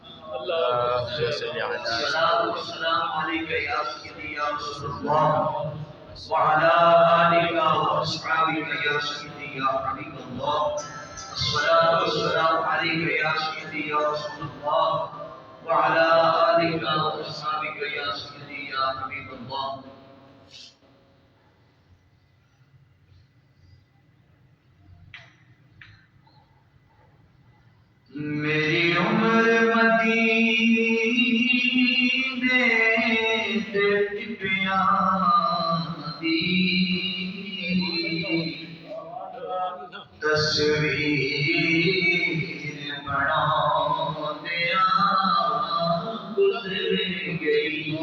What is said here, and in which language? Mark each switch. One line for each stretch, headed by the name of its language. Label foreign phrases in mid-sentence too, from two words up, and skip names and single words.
Arabic: الصلاة والسلام عليك يا سيدي يا رسول الله وعلى آلك وأصحابك يا سيدي يا حبيب الله. الصلاة والسلام عليك يا سيدي يا رسول الله وعلى آلك وأصحابك يا سيدي يا حبيب الله.
Punjabi: میری عمر مدینے تے ٹپیاں دی تصویر بناندیاں گزر گئی.